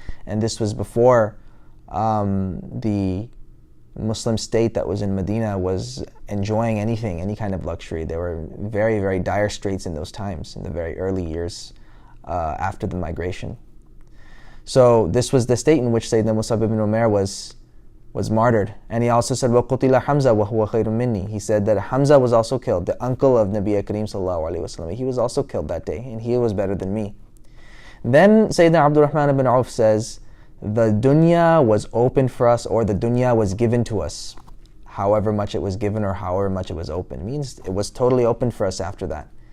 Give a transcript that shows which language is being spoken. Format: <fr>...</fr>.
<en>And this was before the Muslim state that was in Medina was enjoying anything, any kind of luxury. There were very, very dire straits in those times, in the very early years after the migration. So this was the state in which Sayyidina Mus'ab ibn Umair was martyred. And he also said,</en> <ar>وَقُتِلَ حَمْزَةٌ وَهُوَ خَيْرٌ مِنِّي.</ar> <en>He said that Hamza was also killed, the uncle of Nabi Kareem sallallahu alaihi wasallam. He was also killed that day, and he was better than me. Then Sayyidina Abdul Rahman ibn Auf says, the dunya was open for us, or the dunya was given to us. However much it was given or however much it was open. It means it was totally open for us after that.</en>